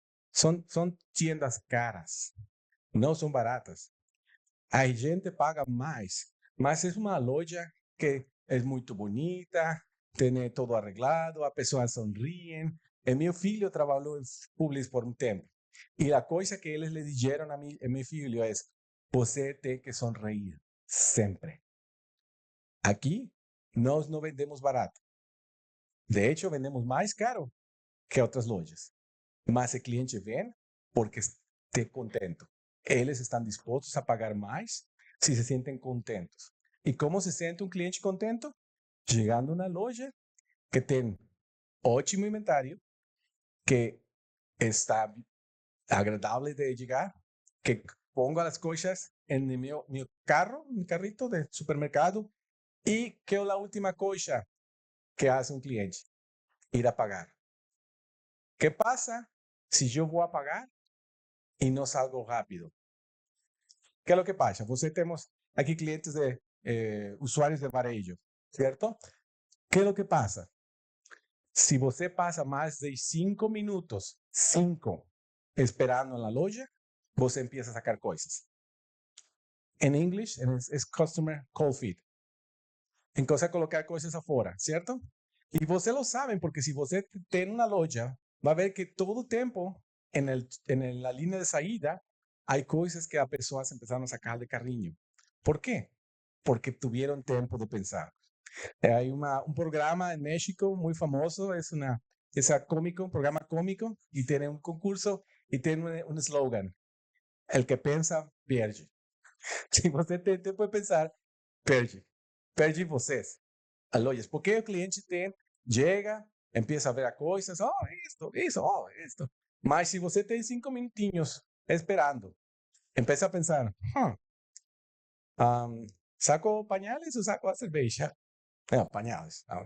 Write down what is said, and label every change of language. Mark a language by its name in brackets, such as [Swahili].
[Spanish] Son tiendas caras, no son baratas. A gente paga más, mas es una loja que es muy bonita, tiene todo arreglado, a pessoas sonríen. Mi filho trabajó en Publix por un tiempo. Y la cosa que ellos le dijeron a mi filho es, [Portuguese] você tem que [Spanish] sonreír siempre. Aquí nós no vendemos barato. De hecho, vendemos más caro que otras lojas. Mas el cliente vem porque esté contento. Ellos están dispuestos a pagar más si se sienten contentos. ¿Y cómo se siente un cliente contento? Llegando a una loja que tiene ótimo inventario, que está agradable de llegar, que pongo las cosas en mi carro, mi carrito de supermercado, y que es la última cosa que hace un cliente, ir a pagar. ¿Qué pasa si yo voy a pagar y no salgo rápido? ¿Qué es lo que pasa? Você temos aquí clientes de usuarios de varejo, ¿cierto? ¿Qué es lo que pasa? Si você pasa más de 5 minutos, 5, esperando en la loja, você empieza a sacar cosas. En inglés es customer cold feet. Entonces colocar cosas afuera, ¿cierto? Y você lo saben porque si você tiene una loja, va a ver que todo el tiempo en la línea de salida hay cosas que a personas empezaron a sacar de carrinho. ¿Por qué? Porque tuvieron tiempo de pensar. Hay un programa en México muy famoso, es un programa cómico, y tiene un concurso y tiene un eslogan: el que piensa, pierde. [Portuguese] Si você tem tempo de pensar, perde. Perde vocês. A lojas. [Spanish] Porque o cliente llega, empieza a ver as coisas, esto. [Portuguese] Mas se você tem 5 minutinhos esperando, [Spanish] empieza a pensar, ¿saco pañales o saco a cerveja? No, pañales.